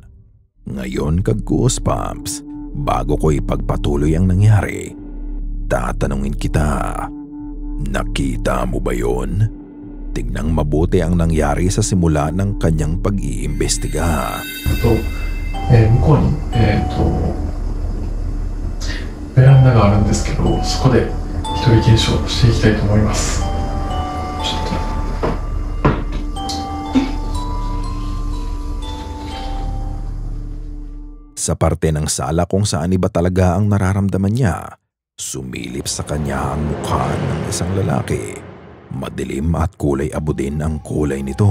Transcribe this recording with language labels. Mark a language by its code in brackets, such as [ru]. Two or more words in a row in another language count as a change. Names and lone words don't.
[tl] Ngayon kag-goosebumps, bago ko ipagpatuloy ang nangyari, tatanungin kita, nakita mo ba yon? Tignang mabuti ang nangyari sa simula ng kanyang pag-iimbestiga. Ito, [ja] 向こうに、ベランダがあるんですけど、そこで一人検証していきたいと思います。 [tl] Sa parte ng sala kung saan iba talaga ang nararamdaman niya, sumilip sa kanya ang mukha ng isang lalaki. Madilim at kulay abo din ang kulay nito.